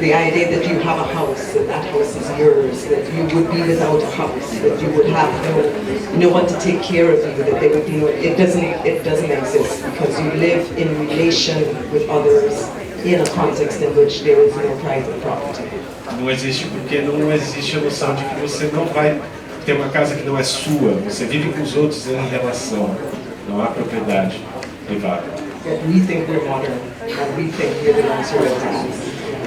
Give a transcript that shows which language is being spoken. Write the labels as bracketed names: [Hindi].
[English] The idea that you have a house, that house is yours, that you would be without a house, that you would have no one to take care of you, that there would be no, it doesn't exist, because you live in relation with others in a context in which there is no private property. [Portuguese] Não existe porque não existe a noção de que você não vai ter uma casa que não é sua, você vive com os outros em relação, não há propriedade privada. [English] But we think we're modern, and we think we're the ones who are able to.